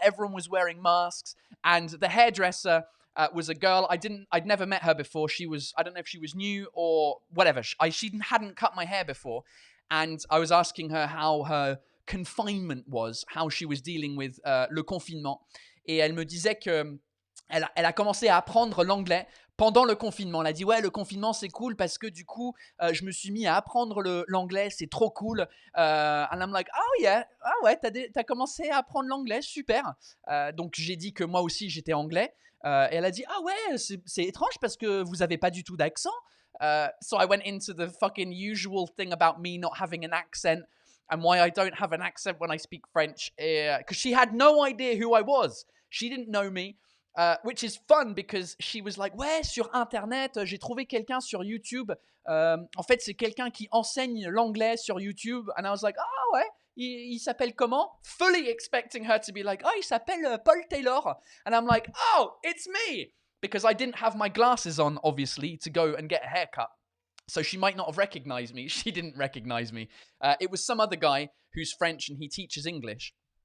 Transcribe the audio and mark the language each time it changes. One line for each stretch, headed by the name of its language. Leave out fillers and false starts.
English: Everyone was wearing masks. And the hairdresser was a girl. I'd never met her before. I don't know if she was new or whatever. She hadn't cut my hair before. And I was asking her how her confinement was, how she was dealing with
French: le confinement. Et elle me disait que elle a commencé à apprendre l'anglais pendant le confinement. Elle a dit, ouais, le confinement, c'est cool parce que du coup, je me suis mis à apprendre l'anglais, c'est trop cool.
English: And I'm like, oh yeah,
French: ah ouais, t'as commencé à apprendre l'anglais, super. Donc, j'ai dit que moi aussi, j'étais anglais. Et elle a dit, ah ouais, c'est étrange parce que vous avez pas du tout d'accent.
English: So I went into the fucking usual thing about me not having an accent and why I don't have an accent when I speak French. Because she had no idea who I was. She didn't know me. Which is fun because she was like,
French: ouais, sur Internet, j'ai trouvé quelqu'un sur YouTube. En fait, c'est quelqu'un qui enseigne l'anglais sur YouTube.
English: And I was like,
French: ah ouais, il s'appelle comment?
English: Fully expecting her to be like, oh,
French: il s'appelle
English: Paul Taylor. And I'm like, oh, it's me. Because I didn't have my glasses on, obviously, to go and get a haircut. So she might not have recognized me. She didn't recognize me. It was some other guy who's French and he teaches English.